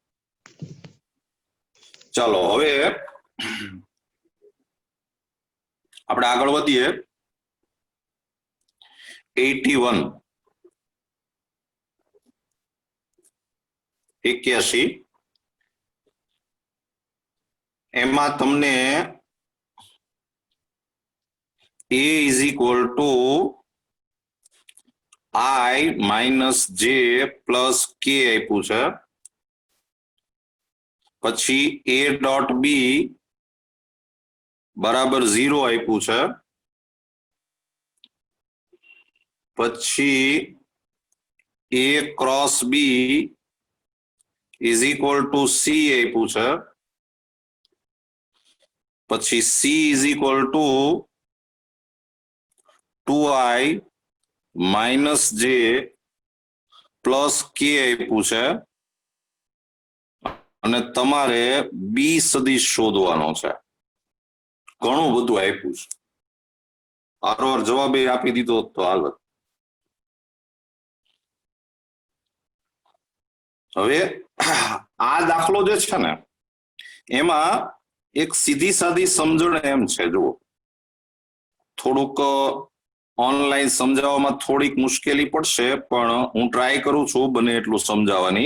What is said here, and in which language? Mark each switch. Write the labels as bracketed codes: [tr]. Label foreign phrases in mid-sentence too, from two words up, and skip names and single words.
[gu] ચાલો હવે આપણે આગળ વધીએ. 81 એમાં તમને [en] a is equal to I minus j plus k [gu] આપ્યું છે. પછી a ડોટ b બરાબર 0 આપ્યું છે. પછી a ક્રોસ b [en] is equal to c [gu] આપ્યું છે. પછી [en] c is equal to 2i minus j plus k [gu] આપ્યું છે. અને તમારે બી સદિશ શોધવાનો છે. ઘણું બધું આપ્યું છે. આરોર જવાબ એ આપી દીધો તો હાલત. હવે આ દાખલો જે છે ને એમાં એક સીધી સાદી સમજણ એમ છે, જુઓ થોડુંક ઓનલાઈન સમજાવવામાં થોડીક મુશ્કેલી પડશે, પણ હું ટ્રાય કરું છું બને એટલું સમજાવવાની.